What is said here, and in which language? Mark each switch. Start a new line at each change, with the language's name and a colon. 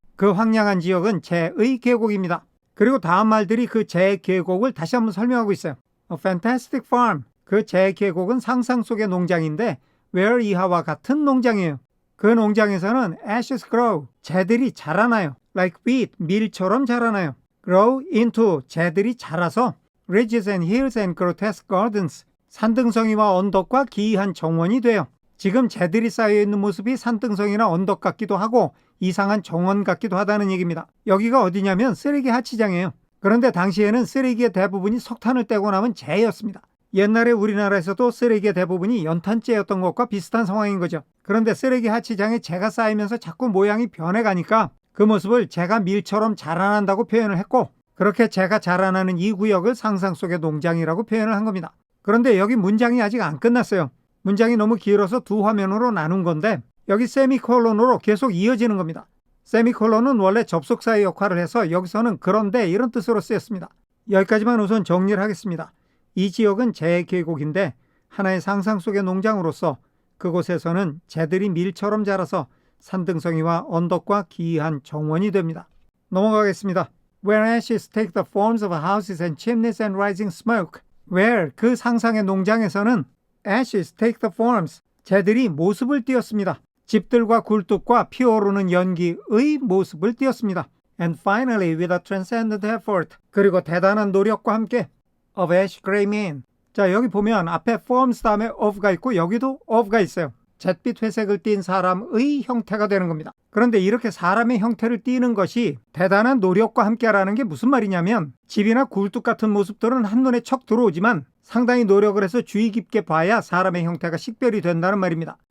Korean: 그 황량한 지역은 재의 계곡입니다. 그리고 다음 말들이 그 재 계곡을 다시 한번 설명하고 있어요.
English: A fantastic farm.
Korean: 그 재 계곡은 상상 속의 농장인데 where 이하와 같은 농장이에요. 그 농장에서는
English: ashes grow.
Korean: 재들이 자라나요.
English: Like wheat.
Korean: 밀처럼 자라나요.
English: Grow into.
Korean: 재들이 자라서
English: ridges and hills and grotesque gardens.
Korean: 산등성이와 언덕과 기이한 정원이 돼요. 지금 재들이 쌓여있는 모습이 산등성이나 언덕 같기도 하고 이상한 정원 같기도 하다는 얘기입니다. 여기가 어디냐면 쓰레기 하치장이에요. 그런데 당시에는 쓰레기의 대부분이 석탄을 떼고 남은 재였습니다. 옛날에 우리나라에서도 쓰레기의 대부분이 연탄재였던 것과 비슷한 상황인 거죠. 그런데 쓰레기 하치장에 재가 쌓이면서 자꾸 모양이 변해가니까 그 모습을 재가 밀처럼 자라난다고 표현을 했고 그렇게 재가 자라나는 이 구역을 상상 속의 농장이라고 표현을 한 겁니다. 그런데 여기 문장이 아직 안 끝났어요. 문장이 너무 길어서 두 화면으로 나눈 건데 여기 세미콜론으로 계속 이어지는 겁니다. 세미콜론은 원래 접속사의 역할을 해서 여기서는 그런데 이런 뜻으로 쓰였습니다. 여기까지만 우선 정리를 하겠습니다. 이 지역은 재의 계곡인데 하나의 상상 속의 농장으로서 그곳에서는 재들이 밀처럼 자라서 산등성이와 언덕과 기이한 정원이 됩니다. 넘어가겠습니다.
English: Where ashes take the forms of houses and chimneys and rising smoke. Where
Korean: 그 상상의 농장에서는
English: ashes take the forms.
Korean: 재들이 모습을 띄었습니다. 집들과 굴뚝과 피어오르는 연기의 모습을 띄었습니다.
English: And finally with a transcendent effort.
Korean: 그리고 대단한 노력과 함께
English: of ash gray men.
Korean: 자, 여기 보면 앞에 forms 다음에 of가 있고 여기도 of가 있어요. 잿빛 회색을 띤 사람의 형태가 되는 겁니다. 그런데 이렇게 사람의 형태를 띠는 것이 대단한 노력과 함께라는 게 무슨 말이냐면 집이나 굴뚝 같은 모습들은 한눈에 척 들어오지만 상당히 노력을 해서 주의 깊게 봐야 사람의 형태가 식별이 된다는 말입니다.